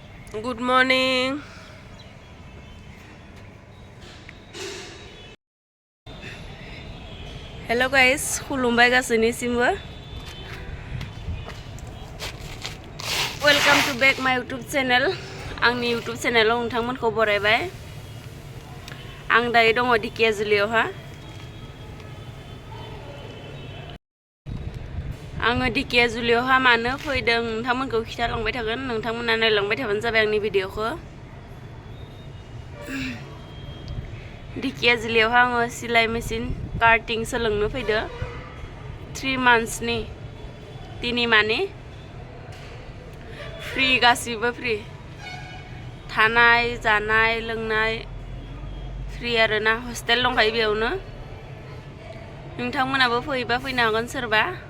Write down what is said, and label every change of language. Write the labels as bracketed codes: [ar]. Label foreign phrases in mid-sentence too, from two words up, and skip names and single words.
[en] Good morning. Hello guys, [brx] khulumbai gasinisimbो. [en] Welcome to back my YouTube channel. [brx] Angni YouTube channel आव नोंथांमोनखौ बरायबाय. आं दायो दङ धेकियाजुलियावहा. आङो धेकियाजुलियावहा मानो फैदों नोंथांमोनखौ खिथालांबाय थागोन. नोंथांमोना नायलांबाय थाबानो जाबाय आंनि भिडिअखौ. धेकियाजुलियावहा आङो सिलाइ मेचिन कार्टिं सोलोंनो फैदो 3 monthsनि तिनिमानि फ्रि गासिबो फ्रि थानाय जानाय लोंनाय फ्रि आरोना हस्टेल दंखायो बेयावनो नोंथांमोनाबो फैबा फैनो हागोन सोरबा